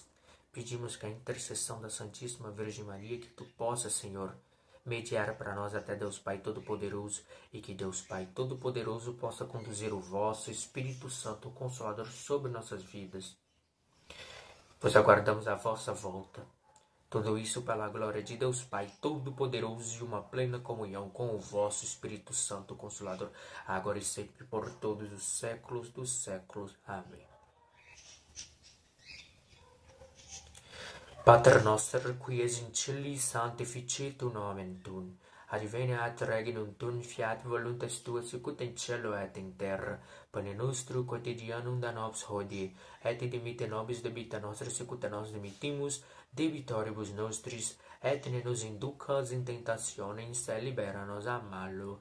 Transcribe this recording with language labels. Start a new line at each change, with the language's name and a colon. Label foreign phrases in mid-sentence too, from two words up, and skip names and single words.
Portuguese: Pedimos que a intercessão da Santíssima Virgem Maria, que Tu possas, Senhor, mediar para nós até Deus Pai Todo-Poderoso, e que Deus Pai Todo-Poderoso possa conduzir o vosso Espírito Santo Consolador sobre nossas vidas, pois aguardamos a vossa volta. Tudo isso pela glória de Deus Pai Todo-Poderoso e uma plena comunhão com o vosso Espírito Santo Consolador, agora e sempre por todos os séculos dos séculos. Amém.
Latin: Pater noster, qui es in cieli, sanctificetur nomen tuum. adveniat regnum tuum, fiat voluntas tua sicut in cielo et in terra. Pane nostrum quotidianum da nobis hodie, et dimitte nobis debita nostra sicut nos dimittimus debitoribus nostris, et ne nos inducas in tentationem, sed libera nos a malo.